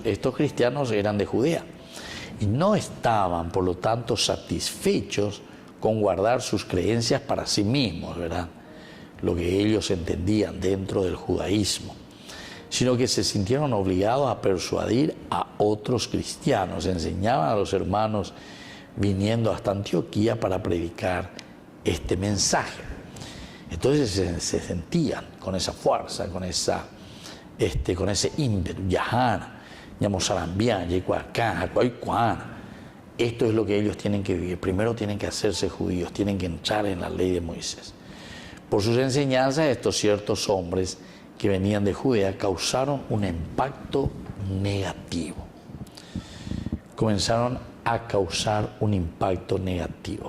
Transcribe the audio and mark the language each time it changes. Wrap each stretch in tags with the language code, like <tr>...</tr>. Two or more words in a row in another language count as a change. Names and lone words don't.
<es>Estos cristianos eran de Judea y no estaban, por lo tanto, satisfechos con guardar sus creencias para sí mismos, ¿verdad?, lo que ellos entendían dentro del judaísmo, sino que se sintieron obligados a persuadir a otros cristianos. Enseñaban a los hermanos viniendo hasta Antioquía para predicar este mensaje. Entonces se sentían con esa fuerza, con ese ímpetu, yajana, ñamosarambián, yecuacán, jacuaycuana. Esto es lo que ellos tienen que vivir. Primero tienen que hacerse judíos, tienen que entrar en la ley de Moisés. Por sus enseñanzas, estos ciertos hombres que venían de Judea causaron un impacto negativo. Comenzaron a causar un impacto negativo.</es>